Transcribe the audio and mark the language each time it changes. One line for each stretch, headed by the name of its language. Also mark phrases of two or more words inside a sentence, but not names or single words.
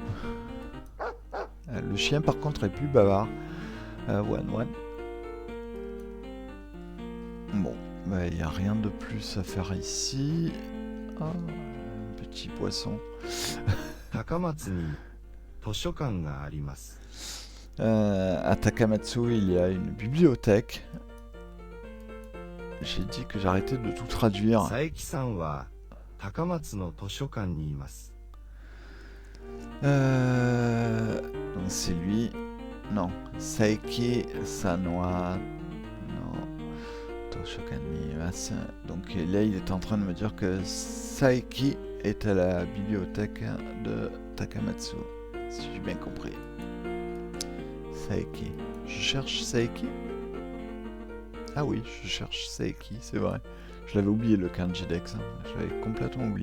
French: Le chien, par contre, est plus bavard. One. Bon, bah, il n'y a rien de plus à faire ici. Ah, un petit poisson.
Japanese: 高松に図書館があります
French: À Takamatsu, il y a une bibliothèque. J'ai dit que j'arrêtais de tout traduire.
Japanese: 佐伯さんは高松の図書館にいます。
French: Donc c'est lui. Non.
Japanese: 佐伯さんは. Non. 図書館にいます.
French: Donc là, il est en train de me dire que Saiki est à la bibliothèque de Takamatsu. Si j'ai bien compris. Saiki. Je cherche Saiki. Ah oui, je cherche Saiki, c'est vrai. Je l'avais oublié le kanji dex. Je l'avais complètement oublié.